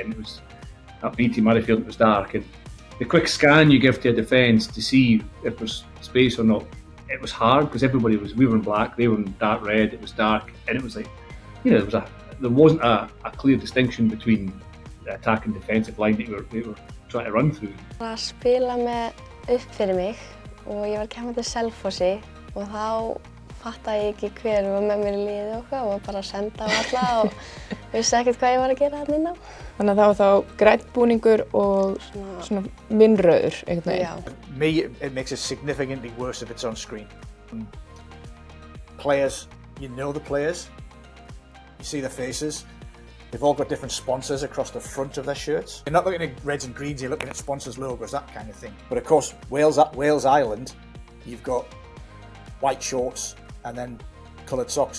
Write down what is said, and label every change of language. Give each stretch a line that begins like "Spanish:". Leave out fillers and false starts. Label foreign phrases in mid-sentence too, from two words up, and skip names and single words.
English: And it was at BT Murrayfield. It was dark, and the quick scan you give to a defence to see if there's space or not, it was hard because we were in black, they were in dark red. It was dark, and it was like, you know, there wasn't a clear distinction between the attack and defensive line that we were trying to run through.
Icelandic: Ég var að spila með upp fyrir mig og ég var að kemja til Selfossi og þá fattaði ég ekki hver var með mér í liði og hvað og bara senda á alla og vissi ekkert hvað ég var að gera þarna inn á. Þannig að það var þá grænn búningur og svona minnrauður einhvern veginn. Já.
English: Me, it makes it significantly worse if it's on screen. Players, you know the players, you see their faces. They've all got different sponsors across the front of their shirts. You're not looking at reds and greens, you're looking at sponsors' logos, that kind of thing. But of course, Wales Island, you've got white shorts and then coloured socks.